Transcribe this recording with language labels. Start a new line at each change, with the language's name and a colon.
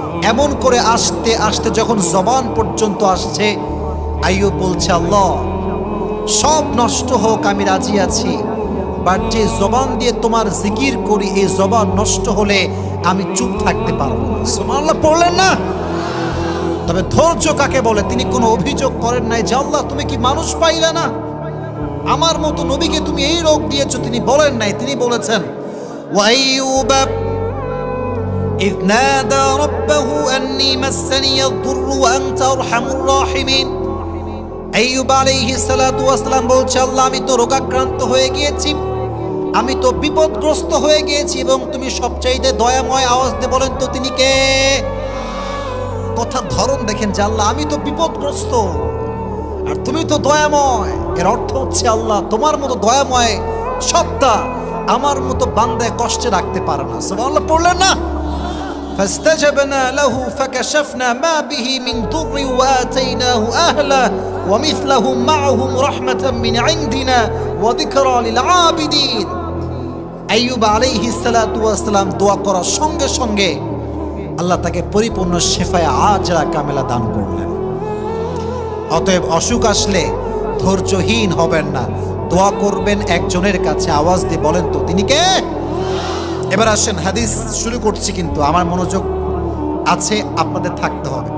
Bangla: এমন করে আসতে আসতে যখন জবান পর্যন্ত আসছে, আইয়ুব বলছে আল্লাহ সব নষ্ট হোক আমি রাজি আছি, বাট যে জবান দিয়ে তোমার জিকির করি এই জবান নষ্ট হলে আমি চুপ থাকতে পারবো না। সুবহানাল্লাহ পড়লেন না? তবে ধৈর্য কাকে বলে? তিনি কোনো অভিযোগ করেন নাই যে আল্লাহ তুমি কি মানুষ পাইলে না, আমার মতো নবীকে তুমি এই রোগ দিয়েছো, তিনি বলেন নাই। তিনি বলেছেন
Arabic: ওয়া আইয়ুবা إذ نادى ربه أني مسني الضر وأنت أرحم الراحمين।
Bangla: আইয়ুব আলাইহিস সালাতু ওয়াস সালাম বলছে আল্লাহ আমি তো রোগাক্রান্ত হয়ে গিয়েছি, আমি তো বিপদগ্রস্ত হয়ে গিয়েছি, এবং তুমি সবচাইতে দয়াময়। আওয়াজ দিয়ে বলেন তো তিনি কে? কথার ধরন দেখেন যে আল্লাহ আমি তো বিপদগ্রস্ত আর তুমি তো দয়াময়। এর অর্থ হচ্ছে আল্লাহ তোমার মতো দয়াময় সত্তা আমার মতো বান্দায় কষ্টে রাখতে পারে না। সুবহানাল্লাহ পড়লেন না?
Arabic: فاستجبنا له فكشفنا ما به من ضر وآتيناه أهله ومثلهم معهم رحمة من عندنا وذكرى للعابدين।
Bangla: আইয়ুব আলাইহিস সালাতু ওয়াস সালাম দোয়া করার সঙ্গে সঙ্গে আল্লাহ তাকে পরিপূর্ণ শেফায়ে আজরা কামেলা দান করলেন। অতএব অসুখ আসলে ধৈর্যহীন হবেন না, দোয়া করবেন একজনের কাছে। আওয়াজ দিয়ে বলেন তো তিনি কে? এবার আসেন, হাদিস শুরু করছি, কিন্তু আমার মনোযোগ আছে, আপনাদের থাকতে হবে।